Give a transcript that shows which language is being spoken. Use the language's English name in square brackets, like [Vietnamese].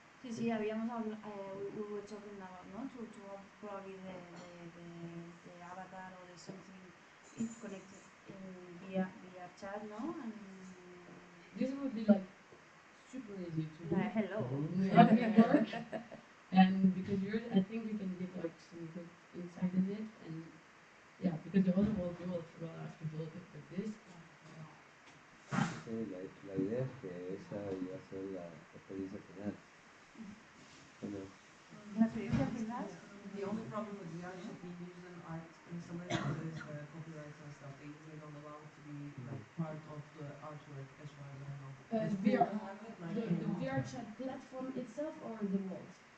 [Spanish] Sí, habíamos hablado, [English] we were talking about, no, to probably the avatar or the something connected via chat, no, and this would be like super easy to do. Hello. Work. And because I think you can give like some good insight in it, and yeah, because the other world you will have to build it with this. [Spanish] Sí, la idea es que esa iba a ser la experiencia final. Bueno. La experiencia final. [English] The only problem with VR chat being used in art installations is copyrights and stuff. They usually don't allow it to be like part of the artwork, as far as I know. The VR chat platform itself or the walls?